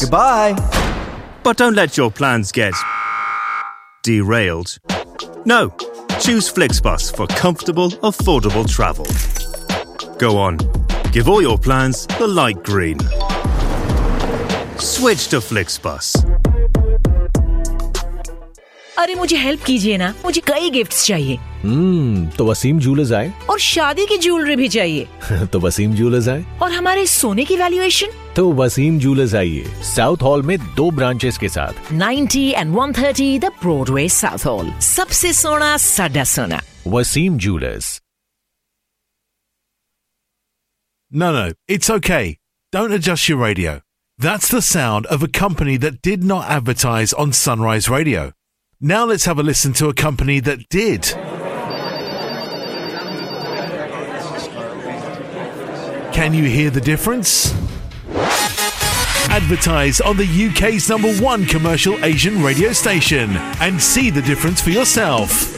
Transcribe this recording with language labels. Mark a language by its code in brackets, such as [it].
[en] Goodbye. But don't let your plans get derailed. No, choose Flixbus for comfortable, affordable travel. Go on, give all your plans the light green. Switch to Flixbus. [hi] अरे मुझे help कीजिए ना, मुझे कई gifts चाहिए। तो Wasim jewellers आए। और शादी की ज्वेलरी भी चाहिए। तो वसीम ज्वेलर्स आए। और हमारे सोने की वैल्यूएशन। तो वसीम ज्वेलर्स आइए, साउथ हॉल में 2 ब्रांचेस के साथ, 90 and 130 the Broadway south hall. सबसे सोना सदा सोना Wasim jewellers. [en] No, it's okay, don't adjust your radio. That's the sound of a company that did not advertise on Sunrise Radio. Now let's have a listen to a company that did. Can you hear the difference? Advertise on the UK's number one commercial Asian radio station and see the difference for yourself.